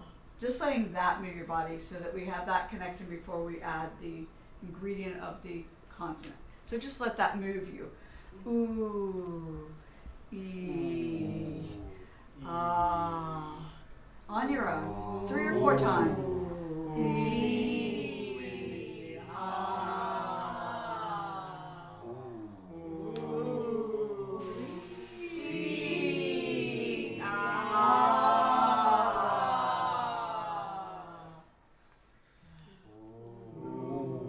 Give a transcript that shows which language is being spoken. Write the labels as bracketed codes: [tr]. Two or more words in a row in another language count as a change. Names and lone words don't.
[en] Just letting that move your body so that we have that connection before we add the ingredient of the consonant. So just let that move you. Ooh. E, ah, on your own, 3 or 4 times. E, ah, ooh, e, ah, ooh.